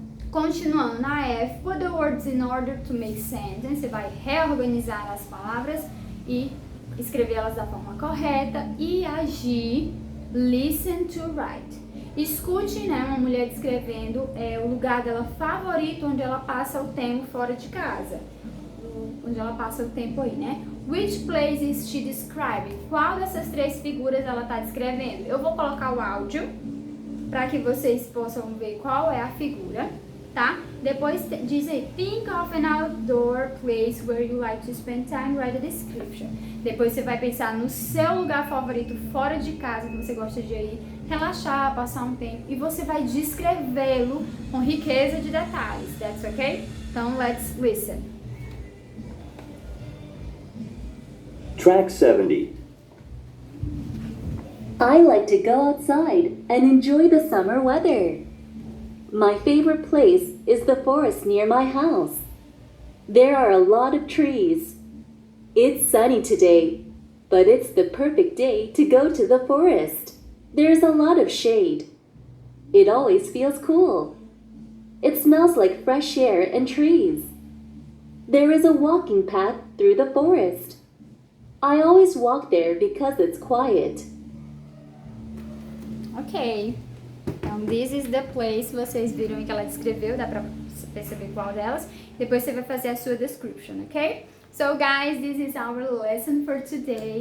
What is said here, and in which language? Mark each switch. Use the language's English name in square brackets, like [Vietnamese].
[Portuguese] Continuando na F, [English] put the words in order to make sense. [Portuguese] Você vai reorganizar as palavras e escrever elas da forma correta e agir. [English] Listen to write. [Portuguese] Escute, né, uma mulher descrevendo o lugar dela favorito onde ela passa o tempo fora de casa. Onde ela passa o tempo aí, né? [English] Which place is she describing? [Portuguese] Qual dessas três figuras ela está descrevendo? Eu vou colocar o áudio para que vocês possam ver qual é a figura, tá? Depois diz aí, [English] think of an outdoor place where you like to spend time, write a description. [Portuguese] Depois você vai pensar no seu lugar favorito fora de casa, que você gosta de ir relaxar, passar um tempo, e você vai descrevê-lo com riqueza de detalhes. [English] That's okay? [Portuguese] Então, [English] let's listen. Track 70. I like to go outside and enjoy the summer weather. My favorite place is the forest near my house. There are a lot of trees. It's sunny today, but it's the perfect day to go to the forest. There's a lot of shade. It always feels cool. It smells like fresh air and trees. There is a walking path through the forest. I always walk there because it's quiet. Ok. [Portuguese] Então, [English] this is the place. [Portuguese] Vocês viram que ela descreveu, dá pra perceber qual delas. Depois você vai fazer a sua description, ok? [English] So, guys, this is our lesson for today.